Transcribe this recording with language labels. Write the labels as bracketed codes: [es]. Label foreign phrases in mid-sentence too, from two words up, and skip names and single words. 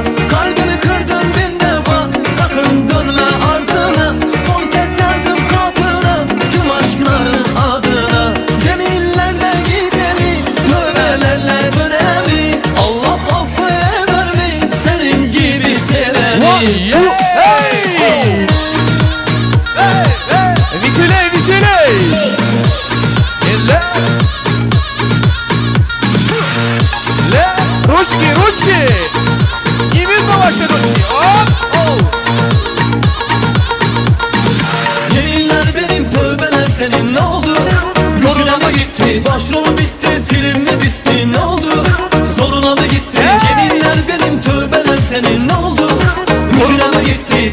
[tr] Kalbimi kırdın bin defa, sakın dönme ardına. Son kez geldim kapına, tüm aşkların adına. Cemillerde gideni, tövbelerle dönemi. Allah affeder mi senin gibi seveni? [ru] Ручки, ручки! Не видно ваши ручки! Оп! [tr] Yeminler benim, tövbeler senin ne oldu? Gücüne mi gitti? Başrolu bitti, film mi bitti? Ne oldu? Zoruna mı gitti? Yeminler benim, tövbeler senin ne oldu? Gücüne mi gitti?